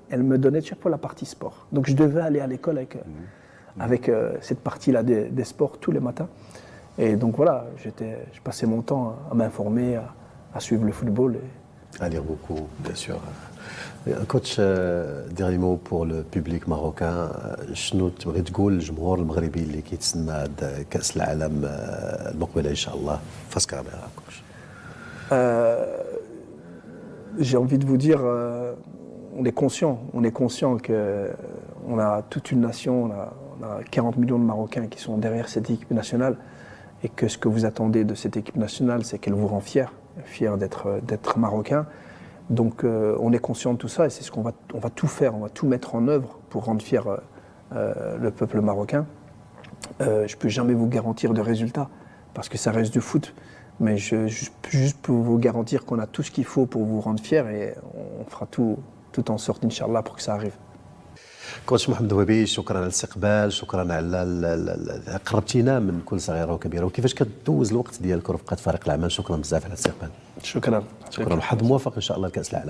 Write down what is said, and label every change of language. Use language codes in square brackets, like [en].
[fr] Elle me donnait chaque fois la partie sport. Donc je devais aller à l'école avec cette partie-là des sports tous les matins. Et donc voilà, je passais mon temps à m'informer, à suivre le football. À lire beaucoup, bien sûr. Coach, dernier mot pour le public marocain. [ar] شنو تبغي تقول للجمهور المغربي اللي كيتسنى كأس العالم المقبلة إن شاء الله [fr] face caméra, coach. J'ai envie de vous dire, on est conscient que on a toute une nation, on a 40 millions de Marocains qui sont derrière cette équipe nationale. Et que ce que vous attendez de cette équipe nationale, c'est qu'elle vous rend fier d'être marocain. Donc on est conscient de tout ça et c'est ce qu'on va tout faire, on va tout mettre en œuvre pour rendre fier le peuple marocain. Je ne peux jamais vous garantir de résultats parce que ça reste du foot, mais juste pour vous garantir qu'on a tout ce qu'il faut pour vous rendre fier et on fera tout en sorte, Inch'Allah, pour que ça arrive. [ar] كوتش محمد وهبي، شكرا على الاستقبال، شكرا على قربتينا من كل صغيره وكبيره، وكيفاش كدوز الوقت ديالك ورفقه فريق العمل. شكرا بزاف على الاستقبال. شكرا وحظ موفق ان شاء الله لكاس العالم.